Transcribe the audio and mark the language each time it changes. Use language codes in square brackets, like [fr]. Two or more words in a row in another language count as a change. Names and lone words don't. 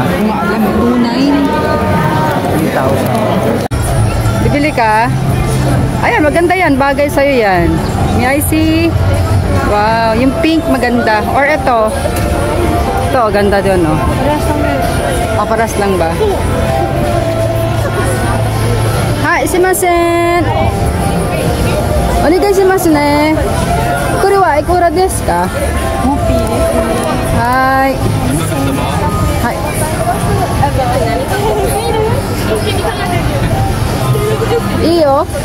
[tl] Alam, 2,900. 3,000. Bibili ka? Ayan, maganda yan. Bagay sa'yo yan. [en] May I see? [tl] Wow, yung pink maganda. Or ito. Ito, ganda din, no? Paras lang ba? [ja] はい、すみません! お願いしますね。これはいくらですか? はい。はい. いいよ.